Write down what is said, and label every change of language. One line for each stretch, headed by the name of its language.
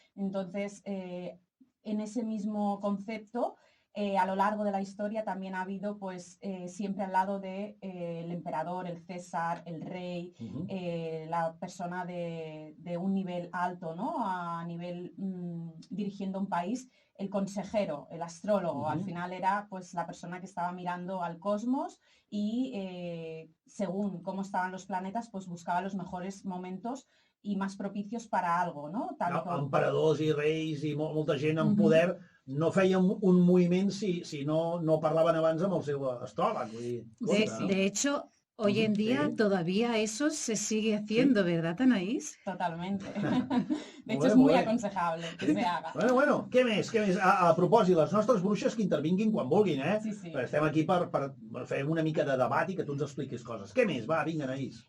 Spanish: Entonces, en ese mismo concepto, a lo largo de la historia también ha habido pues siempre al lado de el emperador, el César, el rey, la persona de un nivel alto, ¿no? A nivel dirigiendo un país, el consejero, el astrólogo. Al final era pues la persona que estaba mirando al cosmos y según cómo estaban los planetas, pues buscaba los mejores momentos
Catalan: i més
Spanish: propicios para algo, no?
Catalan: Emperadors i reis i molta gent amb poder no feien un moviment si no parlaven abans amb el seu astròleg.
Spanish: De hecho, hoy en día todavía eso se sigue haciendo, ¿verdad, Anaïs? Totalmente. De hecho, es muy aconsejable que se haga.
Catalan: Bueno, què més? A propòsit, les nostres bruixes que intervinguin quan vulguin, Sí. Estem aquí per fer una mica de debat i que tu ens expliquis coses. Què més? Va, vinga, Anaïs.